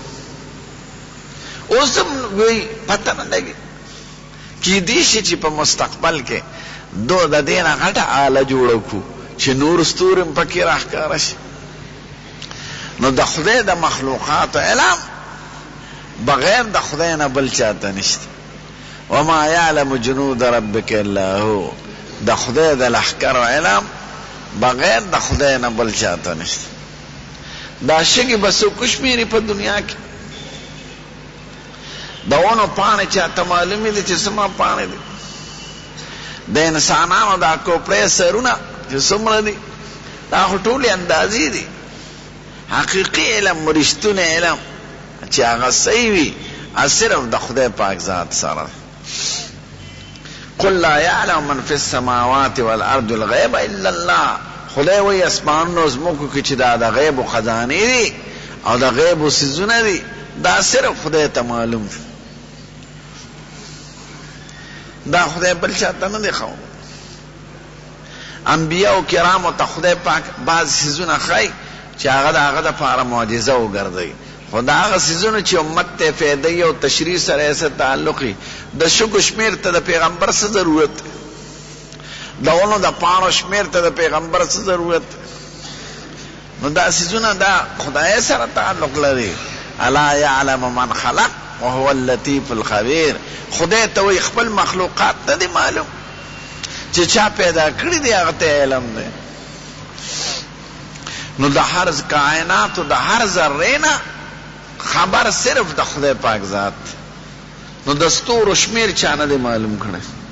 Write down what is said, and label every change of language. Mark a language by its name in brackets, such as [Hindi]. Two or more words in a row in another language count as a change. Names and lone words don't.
[Pashto] اوس هم وی پته نه لګي کیدی شي چې په مستقبل کې دو د دې نه غټه آله جوړه کړو چې نور ستوري هم پکې راښکاره شي. نو د خدای د مخلوقاتو علم بغیر د خدای نه بل چاته نشته. [Arabic] وما یعلم جنود ربک الا هو. [Pashto] د خدای د لښکرو علم بغیر د خدای نه بل چاته نشته. دا شګې به څوک وشمېري په دنیا کې. د ونو پاڼې چاته معلومې دي چې څومره پاڼې دي. د انسانانو دا کوپړې سرونه چې څومره دي دا خو ټولې اندازې دي. حقیقي علم رښتونی علم چې هغه صحیح وي صرف د خدای پاک ذات سره. [Arabic] قل لا يعلم من في السماوات والارض الغيب الا الله. [Pashto] خدای وایي اسمانونو ځمکو کې چې دا د غیبو خزانې دي او د غیبو څیزونه دي دا صرف خدای ته معلوم دي. دا خدای بل چاته نه دی ښوولی. انبیاء کرامو ته خدای پاک بعض څیزونه ښایي چې هغه د هغه دپاره معجزه وګرځوي خدا هغه سيزونه چې امت ته فائدې او تشریح سره سره تعلقي د شګو شمیر ته د پیغمبر څه ضرورت، دونو د پانو شمیر ته د پیغمبر څه ضرورت. نو دا سيزونه دا خدای سره تعلق لري. [Arabic] الا يعلم من خلق وهو اللطيف الخبير. [Pashto] خدای ته وي خپل مخلوقات ته دي معلوم چې چا پیدا کړی دی، هغه ته علم دی. نو د هر کائنات او د هر ذره نه خبر صرف د خدای پاک ذات. نو د ستورو شمیر چا نه دی معلوم کړی.